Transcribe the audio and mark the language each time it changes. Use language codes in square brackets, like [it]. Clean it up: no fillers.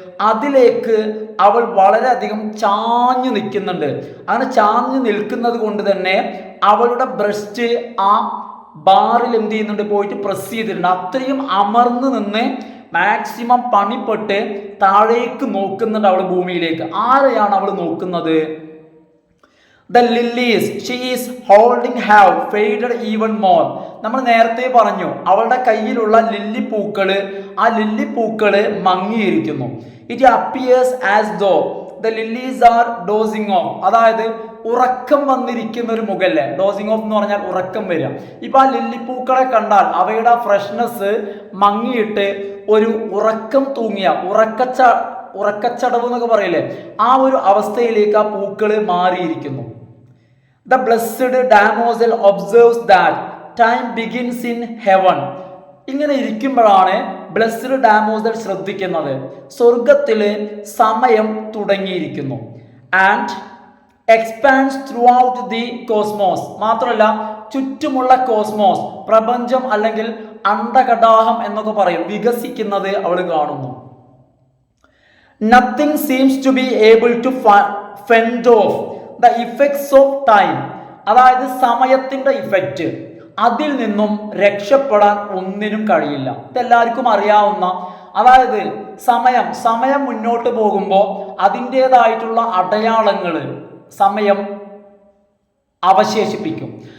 [ml] അതിലേക്ക് അവൾ വളരെയധികം ചാഞ്ഞു നിൽക്കുന്നുണ്ട്. അങ്ങനെ ചാഞ്ഞു നിൽക്കുന്നത് കൊണ്ട് തന്നെ അവളുടെ ബ്രസ്റ്റ് ആ ബാറിൽ എന്ത് ചെയ്യുന്നുണ്ട്, പോയിട്ട് പ്രസ് ചെയ്തിട്ടുണ്ട്. അത്രയും അമർന്ന് നിന്ന് മാക്സിമം പണിപ്പെട്ട് താഴേക്ക് നോക്കുന്നുണ്ട് അവൾ ഭൂമിയിലേക്ക്. ആരെയാണ് അവൾ നോക്കുന്നത്? [en] The lilies she is holding have faded even more. [ml] നമ്മൾ നേരത്തെ പറഞ്ഞു അവളുടെ കയ്യിലുള്ള ലില്ലിപ്പൂക്കള്, ആ ലില്ലിപ്പൂക്കള് മങ്ങിയിരിക്കുന്നു. [en] It appears as though the lilies are dozing off. [ml] അതായത് ഉറക്കം വന്നിരിക്കുന്ന ഒരു മുഖല്ലേ, ഡോസിങ് ഓഫ് എന്ന് പറഞ്ഞാൽ ഉറക്കം വരിക. ഇപ്പൊ ആ ലില്ലിപ്പൂക്കളെ കണ്ടാൽ അവയുടെ ഫ്രഷ്നെസ് മങ്ങിയിട്ട് ഒരു ഉറക്കം തൂങ്ങിയ ഉറക്കച്ചടവ് എന്നൊക്കെ പറയില്ലേ, ആ ഒരു അവസ്ഥയിലേക്ക് ആ പൂക്കള് മാറിയിരിക്കുന്നു. [en] The blessed damozel observes that time begins in heaven. [ml] ഇങ്ങനെ ഇരിക്കുമ്പോഴാണ് ബ്ലെസ്ഡ് ഡാമോസൽ ശ്രദ്ധിക്കുന്നത് സ്വർഗത്തില് സമയം തുടങ്ങിയിരിക്കുന്നു. [en] And expands throughout the cosmos. [ml] മാത്രമല്ല ചുറ്റുമുള്ള കോസ്മോസ്, പ്രപഞ്ചം അല്ലെങ്കിൽ അണ്ഡകടാഹം എന്നൊക്കെ പറയും, വികസിക്കുന്നത് അവൾ കാണുന്നു. [en] Nothing seems to be able to fend off the effects of time. [ml] അതായത് സമയത്തിന്റെ ഇഫക്റ്റ്, അതിൽ നിന്നും രക്ഷപ്പെടാൻ ഒന്നിനും കഴിയില്ല. ഇതെല്ലാവർക്കും അറിയാവുന്ന, അതായത് സമയം മുന്നോട്ട് പോകുമ്പോൾ അതിൻ്റെതായിട്ടുള്ള അടയാളങ്ങൾ സമയം അവശേഷിപ്പിക്കും.